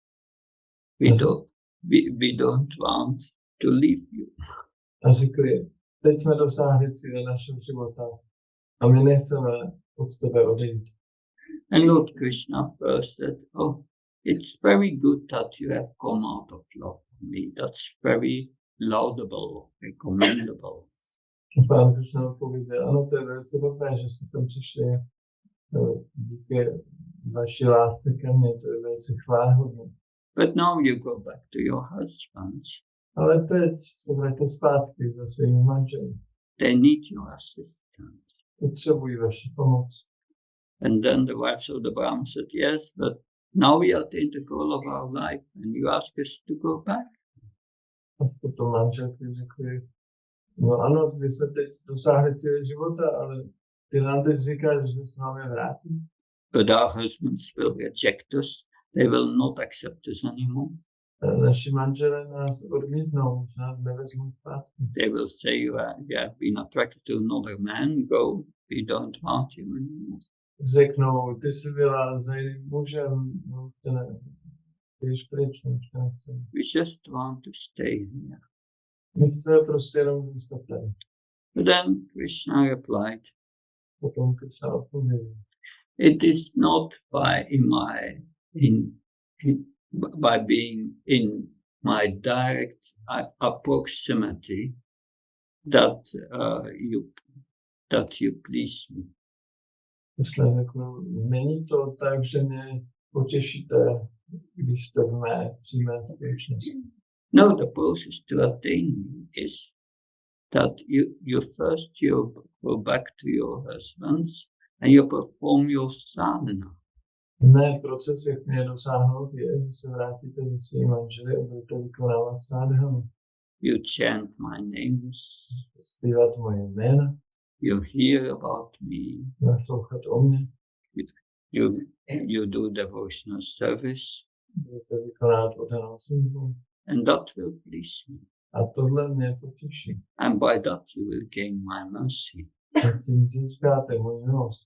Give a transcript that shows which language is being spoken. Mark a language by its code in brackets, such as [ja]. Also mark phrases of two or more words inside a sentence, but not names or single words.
[en] We don't want to leave you. [cs] A řekli, teď jsme dosáhli cíle našeho života a my nechceme od tebe odejít. [en] And Lord Krishna first said, oh, it's very good that you have come out of love for me. That's very laudable, recommendable. [cs] Pán Krishna odpověděl, ano, to je velice dobré, že jste sem přišli díky vaší lásce ke mně, to je velice chvályhodné. [en] But now you go back to your husbands. [cs] Ale teď se vraťte zpátky za svými manželi. [en] They need your assistance. [cs] Potřebují vaši pomoc. [en] And then the wives of the Brahmin said, yes, but now we attained the goal of our life and you ask us to go back. [cs] A potom manželky řekli, no ano, my jsme teď dosáhli cíle života, ale ty nám teď říkáš, že se máme vrátit. [en] But our husbands will reject us. They will not accept us anymore. [cs] Naši manželé nás odmítnou, že nás nevezmou zpátky. [en] They will say, you have been attracted to another man, go, we don't want you anymore. [cs] Řeknou, ty jsi byla za jiným mužem, no, ty jsi pryč, nechceme. [en] We just want to stay here. [cs] My chceme prostě jenom zůstat tady. [en] But then Krishna replied, [cs] Potom Krishna odpověděl. [en] it is not by being in my direct approximity that you please me. [cs] Krishna řekl, není to tak, že mě potěšíte, když jste v mé přímé společnosti. [en] No, the process to attain is that you first go back to your husbands and you perform your sadhana. [cs] Ne, proces, jak mě dosáhnout, je, že se vrátíte ze svým manželi a budete vykonávat sadhanu. [en] You chant my names. [cs] Zpívat moje jména. [en] You hear about me. [cs] Naslouchat o mě. [en] You do devotional service. [cs] Budete vykonávat oddanou službu. [en] And that will please me. [cs] A tohle mě potěší. [en] And by that you will gain my mercy. [cs] A tím získáte můj milost.